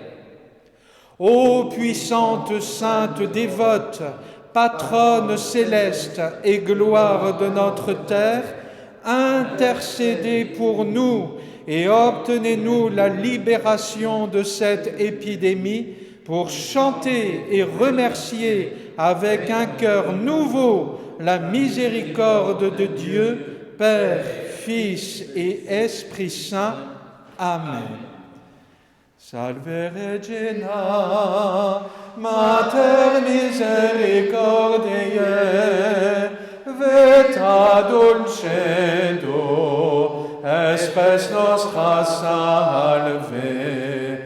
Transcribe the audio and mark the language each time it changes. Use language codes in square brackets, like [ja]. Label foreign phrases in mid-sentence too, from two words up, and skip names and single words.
[fr] Ô puissante sainte dévote, patronne céleste et gloire de notre terre, intercédez pour nous et obtenez-nous la libération de cette épidémie pour chanter et remercier avec un cœur nouveau la miséricorde de Dieu, Père, Fils et Esprit Saint. Amen. [la] Salve Regina, Mater misericordiae, vita dulcedo, espes nostra salve.